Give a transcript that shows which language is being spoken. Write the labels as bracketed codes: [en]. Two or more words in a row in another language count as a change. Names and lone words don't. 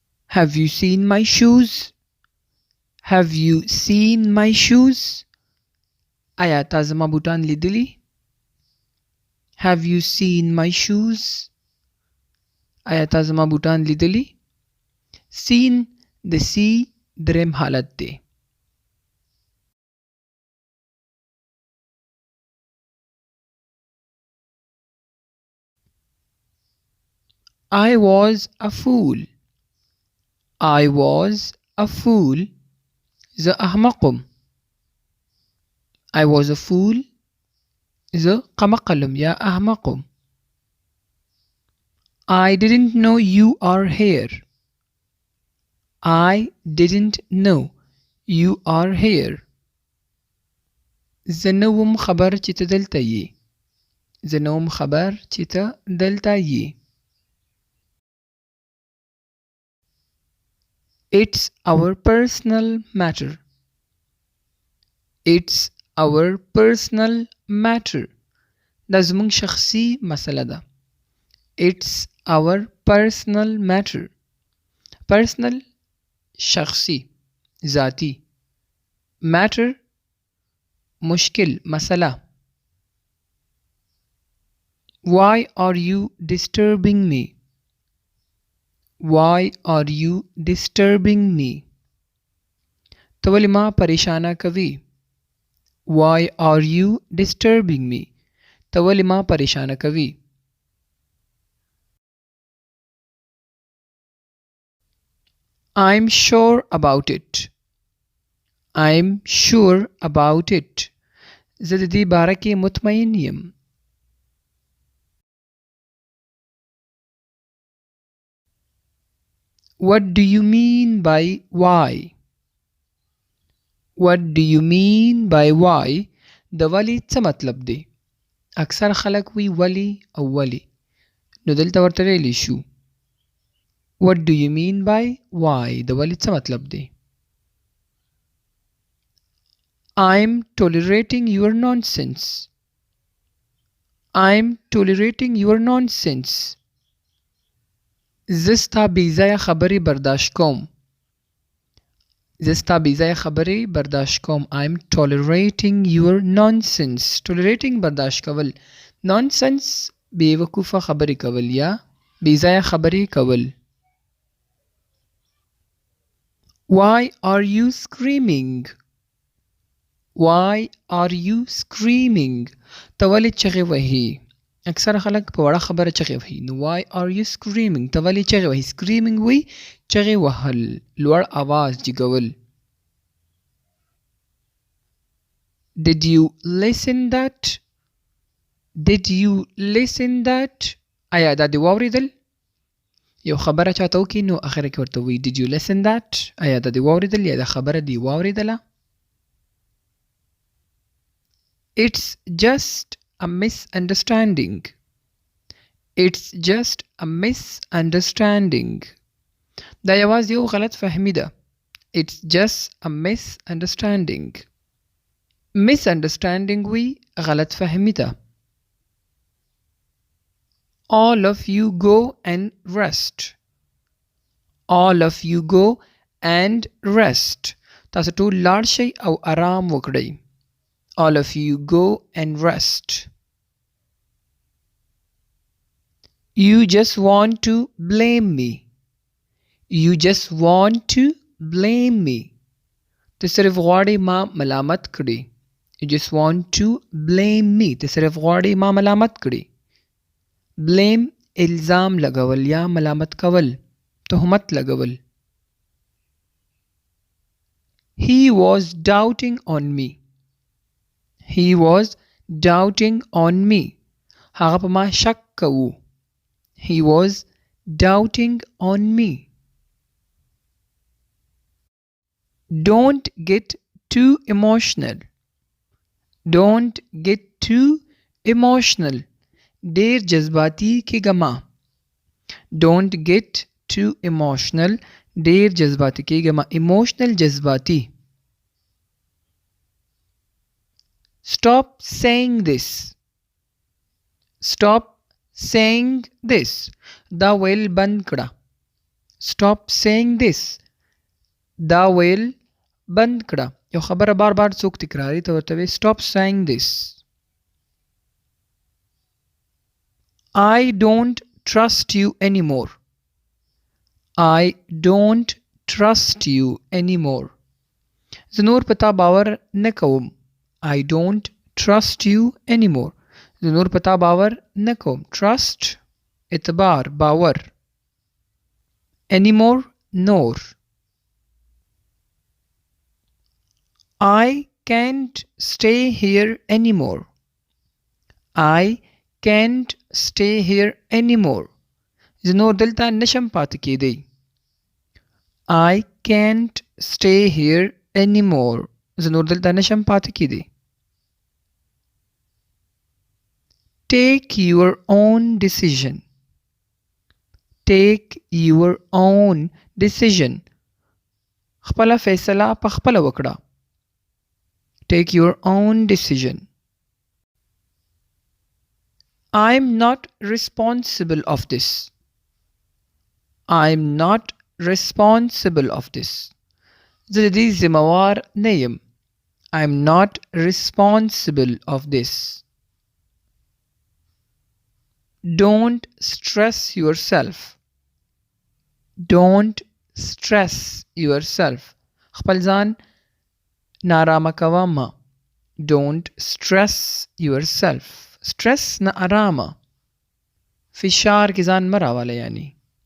[en] Have you seen my shoes? Have you seen my shoes? [ps] آیا تا زما بوټان لیدلی؟ [en] Have you seen my shoes? [ps] آیا تا زما بوټان لیدلی؟ seen د سی دریم حالت دی. [en] I was a fool. I was a fool. [ps] زه احمقم. [en] I was a fool. [ps] زه قمقلم یا احمقم. [en] I didn't know you are here. I didn't know you are here. [ps] زه نه وم خبر چې ته دلته یې. زه نه وم خبر چې ته دلته یې. [en] It's our personal matter. It's our personal matter. [ps] دا زموږ شخصي مسله ده. [en] It's our personal matter. [ps] Personal شخصي ذاتی. Matter مشکل مسله. [en] Why are you disturbing me? Why are you disturbing me? [ps] ته ولې ما پریشانه کوي؟ [en] Why are you disturbing me? [ps] ته ولې ما پریشانه کوي؟ [en] I'm sure about it. I'm sure about it. [ps] زه د دې باره کې مطمئن یم. [en] What do you mean by why? What do you mean by why? [ps] د ولی څه مطلب دی؟ اکثر خلک وی ولی او ولی. نو دلته ورته ویلی شو. [en] What do you mean by why? [ps] د ولی څه مطلب دی؟ [en] I'm tolerating your nonsense. I'm tolerating your nonsense. [ps] زه ستا بېځایه خبرې برداشت کوم. زه ستا بېځایه خبرې برداشت کوم. [en] I'm tolerating your nonsense. [ps] Tolerating برداشت کول. Nonsense بې وقوفه خبرې کول یا بېځایه خبرې کول. [en] Why are you screaming? Why are you screaming? [ps] ته ولې چغې وهې؟ اکثر خلک په وړه خبره چغې وهي. [en] نو why are you screaming? [ps] ته ولې چغې وهې؟ screaming وی چغې وهل، لوړ آواز جګول. [en] Did you listen that? Did you listen that? [ps] آیا دا دې واورېدل؟ یو خبره چاته وکړي نو اخر کې ورته وایي [en] Did you listen that? [ps] آیا دا دې واورېدل یا دا خبره دې واورېدله؟ [en] It's just a misunderstanding. It's just a misunderstanding. [ps] دا یوازې یو غلط فهمي ده. [en] It's just a misunderstanding. [ps] Misunderstanding وی غلط فهمي ده. [en] All of you go and rest. All of you go and rest. [ps] تاسو ټول لاړ شئ او آرام وکړئ. [en] All of you go and rest. You just want to blame me. You just want to blame me. [ps] ته صرف غواړې ما ملامت کړې. [en] You just want to blame me. [ps] ته صرف غواړې ما ملامت کړې. blame الزام لګول یا ملامت کول، تهمت لګول. [en] He was doubting on me. He was doubting on me. [ps] هغه په ما شک کوو. [en] He was doubting on me. Don't get too emotional. Don't get too emotional. [ps] ډیر جذباتی کېږه مه. [en] Don't get too emotional. [ps] ډیر جذباتی کېږه مه. Emotional جذباتی. [en] Stop saying this. Stop saying this. [ps] دا ویل بند کړه. [en] stop saying this [ps] دا ویل بند کړه یو خبره بار بار څوک تکراري ته ورته وایي [en] stop saying this I don't trust you anymore I don't trust you anymore [ps] زه نور په تا باور نه کوم [en] I don't trust you anymore [ps] زه نور په تا باور نه کوم [en] trust [ps] اعتبار باور [en] anymore نور I can't stay here anymore I can't stay here anymore [ps] زه نور دلته نشم پاتې کېدی [en] I can't stay here anymore [ps] زه نور دلته نشم پاتې کېدی [en] Take your own decision Take your own decision [ps] خپله فیصله په خپله وکړه [en] Take your own decision I'm not responsible of this I'm not responsible of this [ps] زه د دې ذمہوار نه یم [en] I'm not responsible of this Don't stress yourself Don't stress yourself [ps] خپل ځان نارامه کوه مه [en] Don't stress yourself stress [ps] نه آرامه فشار کې ځان مه راوله یعنی